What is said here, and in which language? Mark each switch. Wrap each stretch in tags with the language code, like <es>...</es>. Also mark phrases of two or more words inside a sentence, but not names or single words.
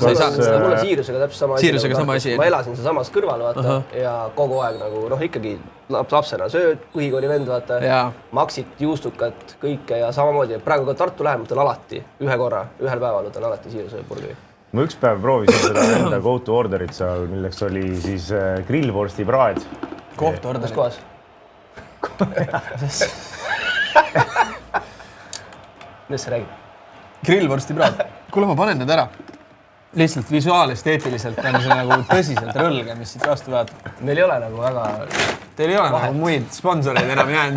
<et>Mul on Siirusega täpselt sama asi. Ma elasin seal samas kõrval, vaata, ja kogu aeg nagu, ikkagi lapsena sööd, põhikooli vend, vaata, maksid, juustukat, kõike ja samamoodi. Praegu ka Tartu lähemalt on alati ühel päeval on alati Siiruse burgeri. Ma üks päev proovisin seda enda go-to orderit seal, milleks oli siis grillvorsti praed. Go-to orderit? Kus kohas? Mis sa räägid? Grillvorsti praad. Kuule, ma panen need ära. Lihtsalt visuaalesteetiliselt on see nagu tõsiselt rõlge, mis siit vastu vaata. Meil ei ole nagu väga... Teil ei ole nagu muid sponsoreid enam jäänud.</et>